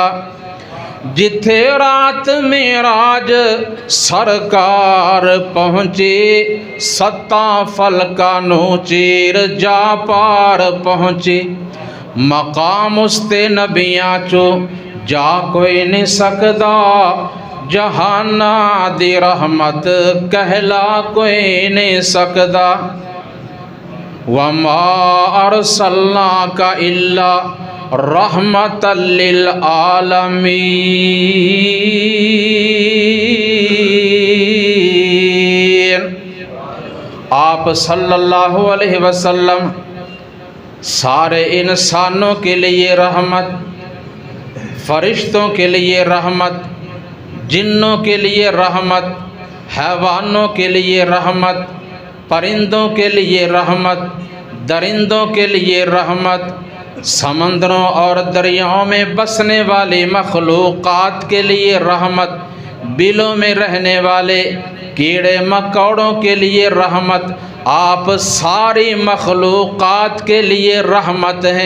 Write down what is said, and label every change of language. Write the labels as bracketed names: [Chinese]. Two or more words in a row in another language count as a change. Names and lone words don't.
[Punjabi] جتھے رات معراج سرکار پہنچی، ستاں فلکاں نو چیر جا پار پہنچی، مقام اس تے نبیاں چو جا کوئی نہیں سکدا، جہانا دی رحمت کہلا کوئی نہیں سکدا، [Arabic] وَمَا أَرْسَلْنَاكَ إِلَّا رَحْمَةً لِّلْعَالَمِينَ۔ [Urdu] آپ [Arabic] صلی اللہ علیہ وسلم [Urdu] سارے انسانوں کے لیے رحمت، فرشتوں کے لیے رحمت، جنوں کے لیے رحمت، حیوانوں کے لیے رحمت، پرندوں کے لیے رحمت، درندوں کے لیے رحمت، سمندروں اور دریاؤں میں بسنے والی مخلوقات کے لیے رحمت، بلوں میں رہنے والے کیڑے مکوڑوں کے لیے رحمت، آپ ساری مخلوقات کے لیے رحمت ہیں۔